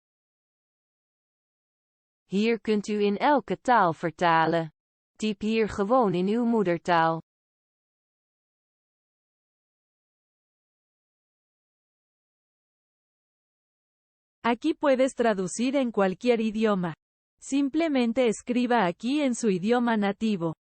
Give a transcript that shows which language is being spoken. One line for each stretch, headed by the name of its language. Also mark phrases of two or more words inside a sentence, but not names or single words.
Dutch: Hier kunt u in elke taal vertalen. Typ hier gewoon in uw moedertaal.
Spanish: Aquí puedes traducir en cualquier idioma. Simplemente escriba aquí en su idioma nativo.